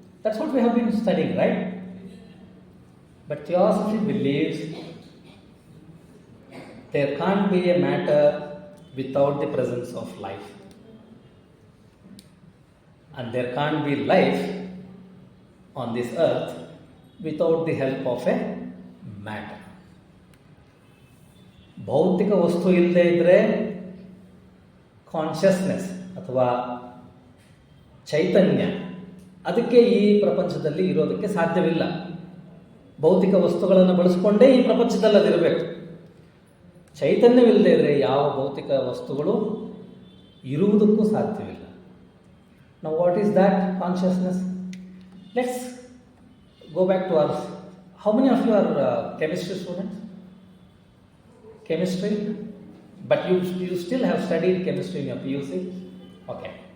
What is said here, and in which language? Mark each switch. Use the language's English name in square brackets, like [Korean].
[English] That's what we have been studying, right? But theosophy believes there can't be a matter without the presence of life. And there can't be life on this earth without the help of a matter. [Kannada] ಭೌತಿಕ ವಸ್ತು ಇಲ್ಲದೆ ಇದ್ದರೆ consciousness ಅಥವಾ ಚೈತನ್ಯ ಅದಕ್ಕೆ ಈ ಪ್ರಪಂಚದಲ್ಲಿ ಇರೋದಕ್ಕೆ ಸಾಧ್ಯವಿಲ್ಲ. ಭೌತಿಕ ವಸ್ತುಗಳನ್ನು ಬಳಸ್ಕೊಂಡೇ ಈ ಪ್ರಪಂಚದಲ್ಲಿ ಅದಿರಬೇಕು. ಚೈತನ್ಯವಿಲ್ಲದೆ ಇದ್ದರೆ ಯಾವ ಭೌತಿಕ ವಸ್ತುಗಳು ಇರುವುದಕ್ಕೂ ಸಾಧ್ಯವಿಲ್ಲ. [English] Now what is that consciousness? Let's go back to our... How many of you are chemistry students? Chemistry? But you still have studied chemistry in your PUC? Okay.